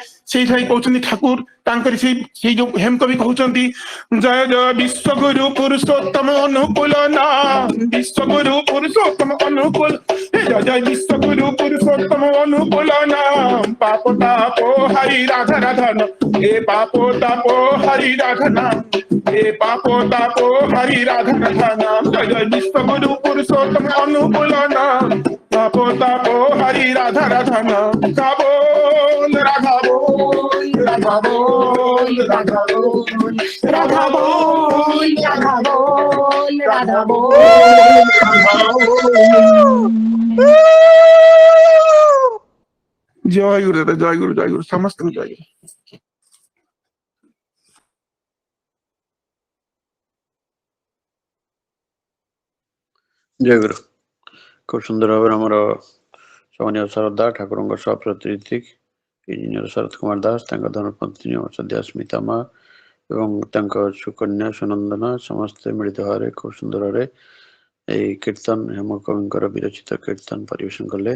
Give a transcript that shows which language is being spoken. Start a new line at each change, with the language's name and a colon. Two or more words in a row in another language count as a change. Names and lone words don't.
Odia: ସେଇଠାଇ କହୁଛନ୍ତି ଠାକୁର ତାଙ୍କର ସେଇ ଯୋଉ ହେମକବି କହୁଛନ୍ତି ଜୟ ଜୟ ବିଶ୍ୱଗୁରୁ ପୁରୁଷୋତ୍ତମ ଅନୁକୂଳ ନାମ ବିଶ୍ୱଗୁରୁ ପୁରୁଷୋତ୍ତମ ଅନୁକୂଳ ଜୟ ଜୟ ବିଶ୍ୱଗୁରୁ ପୁରୁଷୋତ୍ତମ ଅନୁକୂଳ ନାମ ପାପ ତାପ ହରି ରାଧା ରାଧା ଏ ପାପ ତାପ ହରି
Bangla: রাধা নাম এ পাপ তাপ হরি রাধা রাধা নাম জয় জয় বিশ্বগুরু পুরুষোত্তম অনুকূল নাম পাপ তাপ হরি রাধা রাধা নাম গাবন রাধা বোল রাধা বোল রাধা বোল রাধা বোল রাধা বোল রাধা বোল জয় গুরু দাদা জয় গুরু সমস্ত জয় গুরু।
Odia: ଜୟ ଗୁରୁ। ଖୁବ ସୁନ୍ଦର ଭାବରେ ଆମର ସମ୍ମାନୀୟ ଶ୍ରଦ୍ଧା ଠାକୁରଙ୍କ ସପ୍ରତିନିଧି ଇଞ୍ଜିନିୟର ଶରତ କୁମାର ଦାସ, ତାଙ୍କ ଧର୍ମପତ୍ନୀ ସଦ୍ୟା ସ୍ମିତା ମା ଏବଂ ତାଙ୍କ ସୁକନ୍ୟା ସୁନନ୍ଦନା ସମସ୍ତେ ମିଳିତ ଭାବରେ ଖୁବ ସୁନ୍ଦର ଭାବରେ ଏହି କୀର୍ତ୍ତନ ହେମକବିଙ୍କର ବିରଚିତ କୀର୍ତ୍ତନ ପରିବେଷଣ କଲେ।